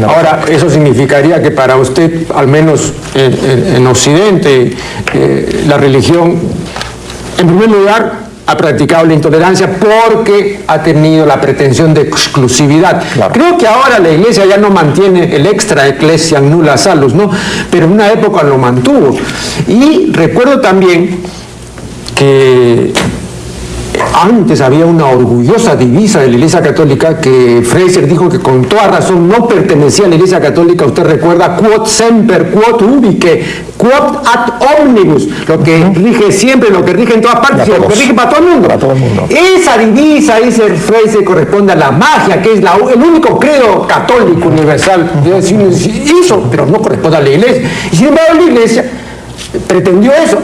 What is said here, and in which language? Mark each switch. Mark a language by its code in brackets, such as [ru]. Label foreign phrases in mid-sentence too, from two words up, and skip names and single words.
[es] Ahora, eso significaría que para usted, al menos en Occidente, la religión, en primer lugar, ha practicado la intolerancia porque ha tenido la pretensión de exclusividad. Claro. Creo que ahora la Iglesia ya no mantiene el [la] extra ecclesiam nulla salus, [es] ¿no? Pero en una época lo mantuvo. Y recuerdo también que antes había una orgullosa divisa de la Iglesia Católica que Fraser dijo que con toda razón no pertenecía a la Iglesia Católica. Usted recuerda, [la] quod semper, quod ubique, quod ad omnibus, [es] lo que rige siempre, lo que rige en todas partes, lo que rige para todo el mundo. Para todo el mundo. Esa divisa, dice Fraser, corresponde a la magia, que es el único credo católico universal. Eso, pero no corresponde a la Iglesia. Y sin embargo la Iglesia pretendió eso.